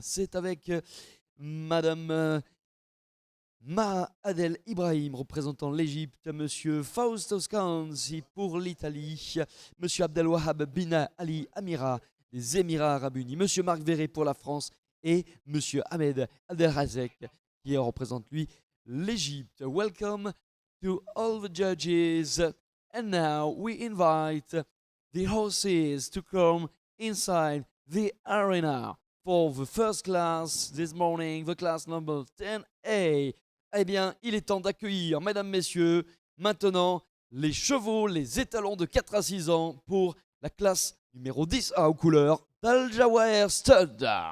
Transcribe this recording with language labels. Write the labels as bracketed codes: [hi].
[fr] C'est avec Madame Maha Adel Ibrahim représentant l'Égypte, Monsieur Faustos Kanzi pour l'Italie, Monsieur Abdelwahab bin Ali Amira des Émirats Arabes Unis, Monsieur Marc Verret pour la France et Monsieur Ahmed Abdelrazek qui représente lui l'Égypte. [en] Welcome to all the judges. And now we invite the horses to come inside the arena for the first class this morning, the class number 10A. [fr] Eh bien, il est temps d'accueillir, mesdames, messieurs, maintenant les chevaux, les étalons de 4 à 6 ans pour la classe numéro 10A aux couleurs d'Al Jawahir Stud.